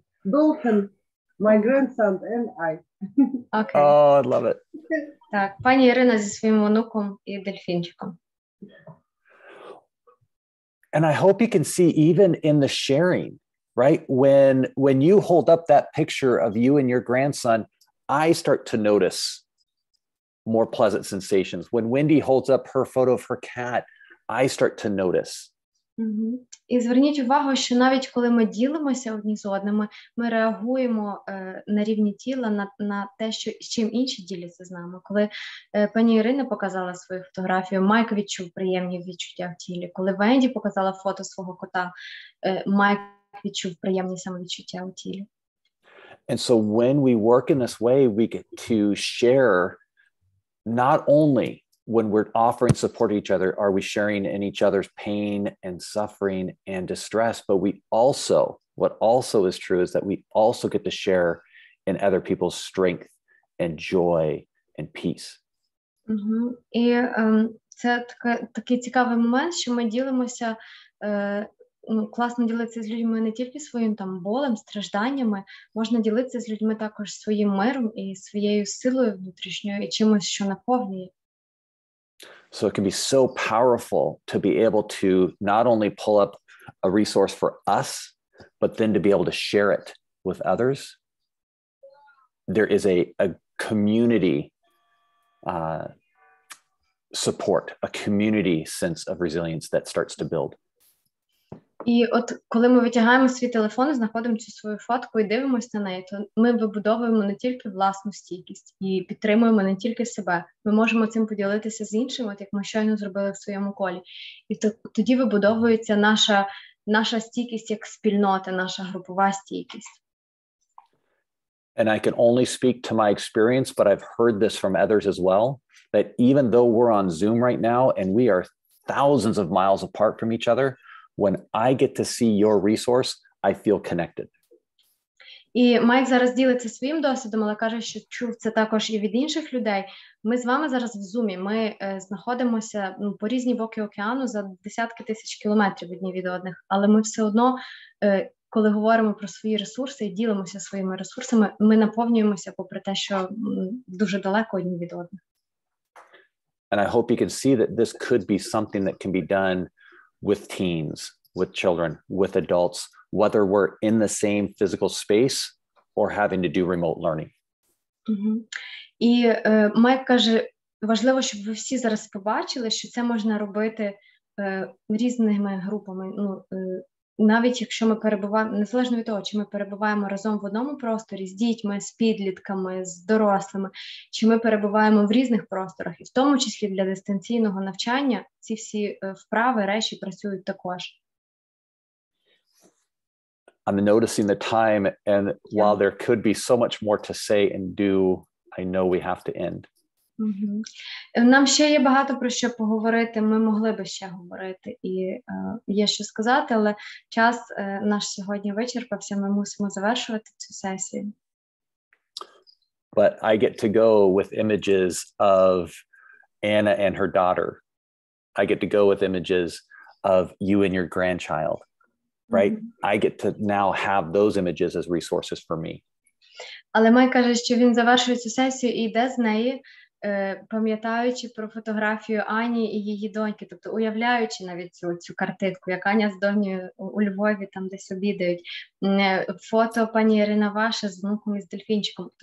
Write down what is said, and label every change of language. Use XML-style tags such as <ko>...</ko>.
<en>Dolphin, my grandson and I. Okay. Oh, I love it.</en> <uk>Так, пані Ірина зі своїм онуком і дельфінчиком.</uk> <en>And I hope you can see even in the sharing, right? When you hold up that picture of you and your grandson, I start to notice more pleasant sensations. When Wendy holds up her photo of her cat, I start to notice.</en> <uk>І зверніть увагу, що навіть коли ми ділимося одні з одними, ми реагуємо на рівні тіла на те, що з чим інші діляться з нами. Коли пані Ірина показала свою фотографію, Майк відчув приємні відчуття в тілі. Коли Венді показала фото свого кота, Майк відчув приємні самовідчуття у тілі.</uk> <en>And so when we work in this way, we get to share not only when we're offering support to each other, are we sharing in each other's pain and suffering and distress, but what also is true is that we also get to share in other people's strength and joy and peace.</en> <uk>І це такий цікавий момент, що ми ділимося, класно ділитися з людьми не тільки своїм там болем, стражданнями, можна ділитися з людьми також своїм миром і своєю силою внутрішньою і чимось, що наповнює.</uk> <en>So it can be so powerful to be able to not only pull up a resource for us, but then to be able to share it with others. There is a community support, a community sense of resilience that starts to build.</en> <uk>І от коли ми витягаємо свій телефон і знаходимо цю свою фотку і дивимося на неї, то ми вибудовуємо не тільки власну стійкість і підтримуємо не тільки себе. Ми можемо цим поділитися з іншими, от як ми щойно зробили в своєму колі. І тоді вибудовується наша стійкість як спільнота, наша групова стійкість.</uk> <en>And I can only speak to my experience, but I've heard this from others as well, that even though we're on Zoom right now and we are thousands of miles apart from each other, when I get to see your resource, I feel connected.</en> <uk>І Майк зараз ділиться своїм досвідом, але каже, що чув це також і від інших людей. Ми з вами зараз в Зумі, ми знаходимося по різні боки океану за десятки тисяч кілометрів одні від одних, але ми все одно, коли говоримо про свої ресурси і ділимося своїми ресурсами, ми наповнюємося попри те, що дуже далеко одні від одних.</uk> <en>And I hope you can see that this could be something that can be done with teens, with children, with adults, whether we're in the same physical space or having to do remote learning.</en> <uk>І Майк каже, важливо, щоб ви всі зараз побачили, що це можна робити різними групами. Навіть якщо ми перебуваємо, незалежно від того, чи ми перебуваємо разом в одному просторі з дітьми, з підлітками, з дорослими, чи ми перебуваємо в різних просторах, і в тому числі для дистанційного навчання, ці всі вправи, речі працюють також.</uk> <en>I'm noticing the time, and while there could be so much more to say and do, I know we have to end.</en> <uk>Нам ще є багато про що поговорити, ми могли би ще говорити, і є що сказати, але час наш сьогодні вичерпався, ми мусимо завершувати цю сесію.</uk> <en>But I get to go with images of Anna and her daughter. I get to go with images of you and your grandchild, right? I get to now have those images as resources for me.</en> <uk>Але Май каже, що він завершує цю сесію і йде з неї, пам'ятаючи про фотографію Ані і її доньки, тобто уявляючи навіть цю картинку, як Аня з доньою у Львові там десь обідають, фото пані Ірина ваша з внуком і з дельфінчиком.</uk>